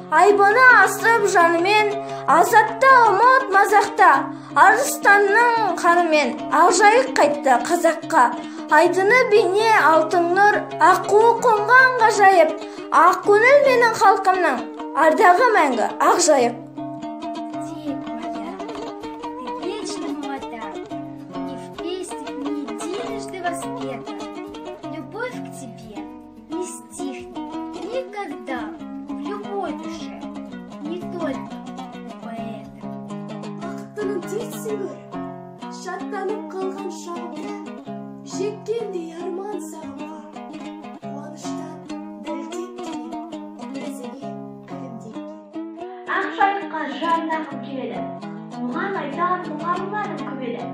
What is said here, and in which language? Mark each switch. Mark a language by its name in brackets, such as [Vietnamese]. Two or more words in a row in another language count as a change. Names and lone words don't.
[Kazakh] Айбыны асып жанымен, азатта ұмыт мазақта, арыстанның қанымен, ақжайық қайтты қазаққа. Айдыны бейне алтын нұр, аққу қонған ғажайып, ақ көңіл менің халқымның, ардағы мәңгі ақжайық. [Russian] Тек моя, ты вечно молода, и в песнях не единожды воспета. Любовь к тебе не стихнет никогда в любой душе, не только поэта. [Kazakh] Бақыттының тексің көріп, шаттанып қалған шағымда, жеккендей арман сағымға, қуаныштан дәлдеп келем, өзіңе күлімдеп келем. Ақжайыққа жанағым келеді, оған айтар мұғамларым көп еді.